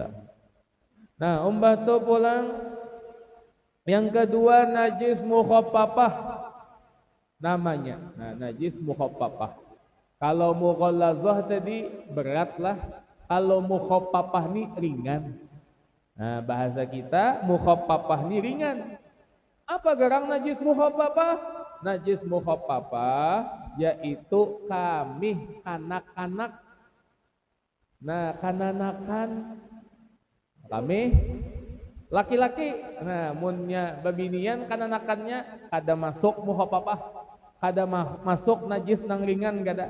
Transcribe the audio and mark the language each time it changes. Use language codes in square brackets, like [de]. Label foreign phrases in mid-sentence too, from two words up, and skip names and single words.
[bjn] Nah, umbah tu pulang yang kedua najis mukhaffafah namanya. Nah, najis mukhaffafah. Kalau mughallazah tadi beratlah, kalau mukhaffafah ni ringan. Nah, bahasa kita mukhaffafah ni ringan. Apa gerang najis mukhaffafah? Najis mukhaffafah yaitu kami anak-anak. Nah, kananakan kami laki-laki. Nah, munnya babinian kananakannya kada masuk mukhaffafah, kada masuk najis nang ringan kada.